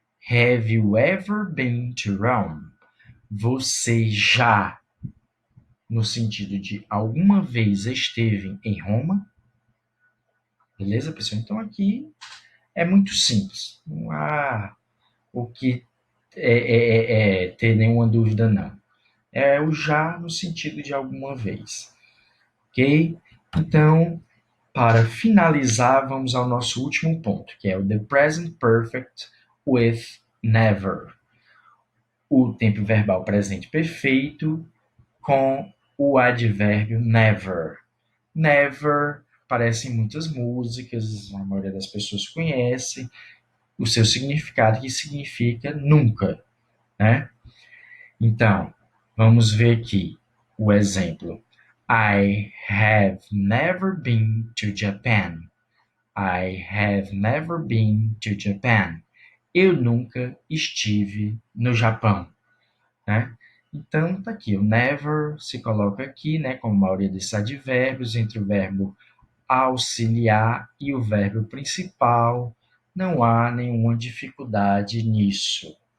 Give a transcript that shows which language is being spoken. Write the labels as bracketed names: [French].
[English] Have you ever been to Rome? [Portuguese] Você já, no sentido de alguma vez esteve em Roma? Beleza, pessoal? Então aqui é muito simples. Não há o que ter nenhuma dúvida, não. É o já no sentido de alguma vez. Ok? Então, para finalizar, vamos ao nosso último ponto, que é o [English] the present perfect with never. [Portuguese] O tempo verbal presente perfeito com o advérbio never. Never aparece em muitas músicas, a maioria das pessoas conhece o seu significado, que significa nunca, né? Então, vamos ver aqui o exemplo. [English] I have never been to Japan. I have never been to Japan. [Portuguese] Eu nunca estive no Japão, né? Então, tá aqui, o never se coloca aqui, né, como a maioria desses advérbios, entre o verbo auxiliar e o verbo principal. Não há nenhuma dificuldade nisso.